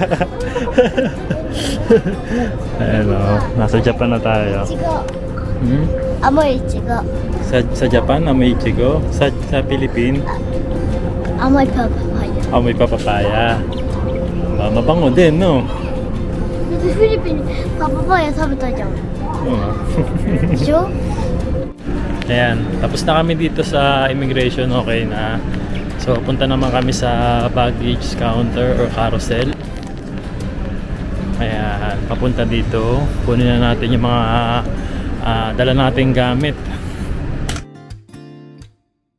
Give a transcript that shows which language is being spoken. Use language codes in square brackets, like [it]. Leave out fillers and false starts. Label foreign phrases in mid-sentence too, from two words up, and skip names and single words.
[tl] Ayan o, nasa Japan na tayo. Ichigo. Hmm? Amoy ichigo. Sa Japan, amoy ichigo. Sa Philippines, Amoy papaya. amoy papapaya. Mabango din, no? [ja] フィリピンパパイヤ食べたじゃん。 [tl] Oo. [ja] でしょ [tl] Ayan, tapos na kami dito sa immigration, okay na. So, punta naman kami sa [en] baggage counter or carousel. [tl] Ayan, papunta dito. Kunin na natin yung mga dala nating gamit.